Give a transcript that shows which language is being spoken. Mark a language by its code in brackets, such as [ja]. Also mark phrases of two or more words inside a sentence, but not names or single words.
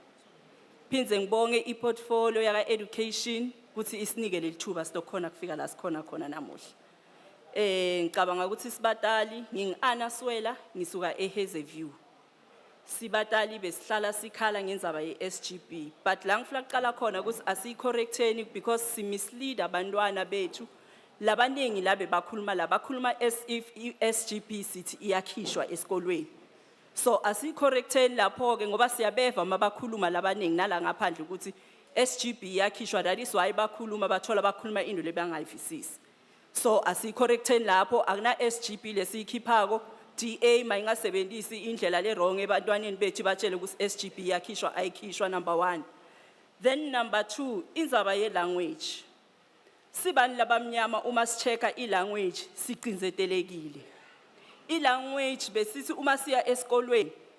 [ss] ngibonge iportfolio yaka education ukuthi isinike lelithuba silokhona kufika la sikhona khona namuhla ngicabanga ukuthi sibatali ngingi-Ana Swela ngisuka eHazyview sibatali besihlala sikhala ngenzaba ye-SGB but la ngifuna ukuqala khona ukuthi asiyicorrecteni because simislead abantwana bethu labaningi labe bakhuluma as if i-SGB sithi iyakhishwa esikolweni so asiyicorrecteni lapho ke ngoba siyabeva mabakhuluma labaningi nala ngaphandle ukuthi SGB iyakhishwa [en] that is why [ss] bakhuluma into lebangayivisisi so asiyicorrecteni lapho akuna SGB lesiyikhiphako DA mayingasebenzisi indlela le wrong ebantwaneni bethu batshele ukuthi SGB iyakhishwa ayikhishwa [en] number 1 then number 2 [ss] inzaba ye language sibani labamnyama uma sicheka ilanguage siqinzetelekile ilanguage besithi uma siya esikolweni